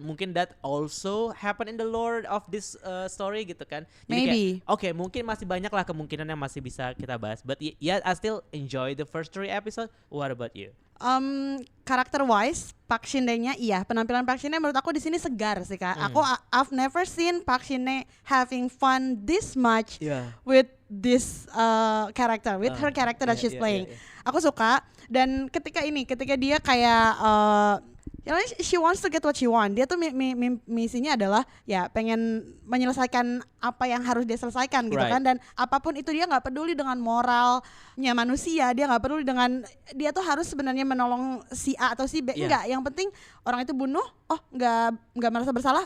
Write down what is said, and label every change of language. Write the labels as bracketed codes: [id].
[id] Mungkin [en] that also happen in the lore of this story [id] gitu kan. Jadi [en] Maybe. [id] kayak mungkin masih banyak lah kemungkinan yang masih bisa kita bahas. [en] But yeah, I still enjoy the first 3 episode. What about you? [id] Karakter wise Park Shin Hye-nya iya, penampilan Park Shin Hye menurut aku di sini segar sih Kak. [en] I've never seen Park Shin Hye having fun this much Yeah. with this character, with her character that she's playing. [id] Aku suka, dan ketika dia kayak [en] she wants to get what she want. [id] Dia tuh misinya adalah ya pengen menyelesaikan apa yang harus dia selesaikan gitu [en] Right. [id] kan. Dan apapun itu dia nggak peduli dengan moralnya manusia. Dia nggak peduli dengan, dia tuh harus sebenarnya menolong si A atau si B. [en] Yeah. [id] Enggak, yang penting orang itu bunuh, nggak merasa bersalah.